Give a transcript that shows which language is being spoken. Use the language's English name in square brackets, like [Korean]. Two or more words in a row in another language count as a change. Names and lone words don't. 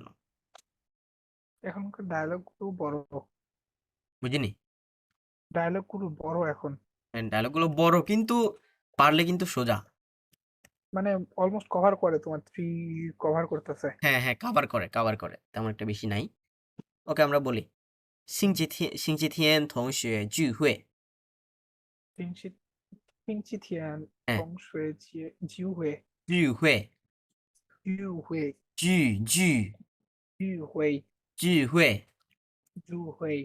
[Bangla] এখনকার ডায়লগ গুলো বড়, বুঝিনি ডায়লগ গুলো বড় এখন, ডায়লগ গুলো বড় কিন্তু পারলে কিন্তু সোজা মানে অলমোস্ট কভার করে, তোমার 3 কভার করতেছে। হ্যাঁ হ্যাঁ কাভার করে তেমন একটা বেশি নাই ওকে আমরা বলি [Chinese] 星期天同学聚会星期天哎同学聚会，聚会聚会，聚聚会，聚会聚会，